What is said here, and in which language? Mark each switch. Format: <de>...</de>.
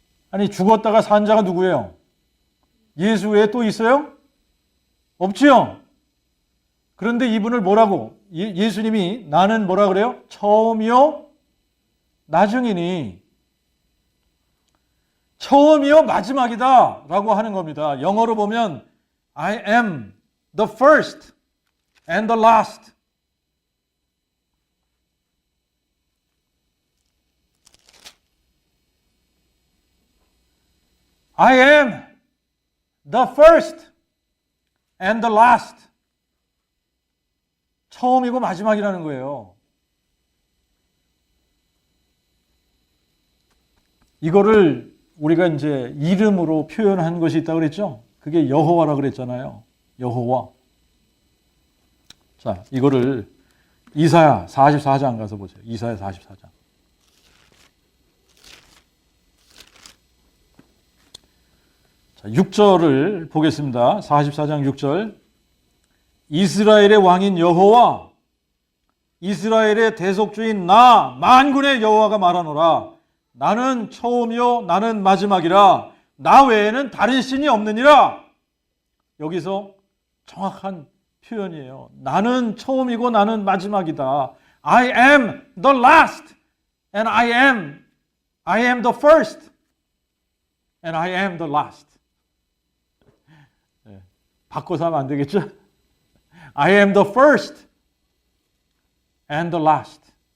<ko>아니, 죽었다가 산 자가 누구예요? 예수 외에 또 있어요? 없지요? 그런데 이분을 뭐라고? 예수님이 나는 뭐라 그래요? 처음이요 나중이니. 처음이요 마지막이다 라고 하는 겁니다. 영어로 보면</ko> <en>I am the first and the last. I am the first and the last.</en> <ko>처음이고 마지막이라는 거예요. 이거를 우리가 이제 이름으로 표현한 것이 있다고 그랬죠? 그게 여호와라고 그랬잖아요. 여호와. 자, 이거를 이사야 44장 가서 보세요. 이사야 44장. 자, 6절을 보겠습니다. 44장 6절. 이스라엘의 왕인 여호와, 이스라엘의 대속주인 나 만군의 여호와가 말하노라. 나는 처음이요 나는 마지막이라. 나 외에는 다른 신이 없느니라. 여기서 정확한 표현이에요. 나는 처음이고 나는 마지막이다.</ko> <en>I am the last and I am the first and I am the last.</en> <ko>네, 바꿔서 하면 안 되겠죠?</ko> <en>I am the first and the last.</en>